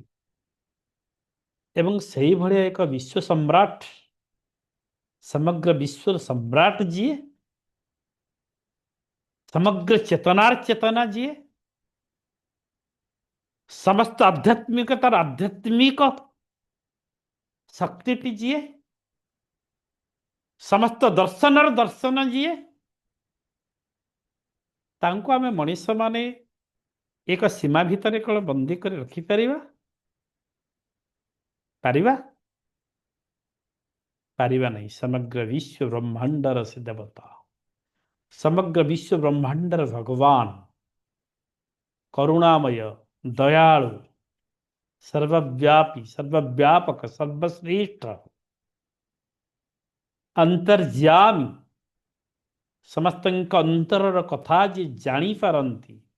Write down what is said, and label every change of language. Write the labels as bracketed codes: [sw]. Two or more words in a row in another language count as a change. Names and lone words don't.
[or] ଏବଂ ସେ ଭାୟା ଏକ ବିଶ୍ୱ ସମ୍ରାଟ, ସମଗ୍ର ବିଶ୍ୱ ସମ୍ରାଟ ଜୀ, ସମଗ୍ର ଚେତନାର ଚେତନା ଜୀ, ସମସ୍ତ ଆଧ୍ୟାତ୍ମିକତାର ଆଧ୍ୟାତ୍ମିକ ଶକ୍ତି ଜୀ, ସମସ୍ତ ଦର୍ଶନର ଦର୍ଶନ ଯିଏ, ତାଙ୍କୁ ଆମେ ମଣିଷମାନେ ଏକ ସୀମା ଭିତରେ କଣ ବନ୍ଦୀ କରି ରଖିପାରିବା? ପାରିବା? ପାରିବା ନାହିଁ। ସମଗ୍ର ବିଶ୍ୱ ବ୍ରହ୍ମାଣ୍ଡର ସେ ଦେବତା, ସମଗ୍ର ବିଶ୍ୱ ବ୍ରହ୍ମାଣ୍ଡର ଭଗବାନ, କରୁଣାମୟ, ଦୟାଳୁ, ସର୍ବବ୍ୟାପୀ, ସର୍ବବ୍ୟାପକ, ସର୍ବଶ୍ରେଷ୍ଠ, ଅନ୍ତର୍ଯ୍ୟାମୀ, ସମସ୍ତଙ୍କ ଅନ୍ତରର କଥା ଯିଏ ଜାଣିପାରନ୍ତି,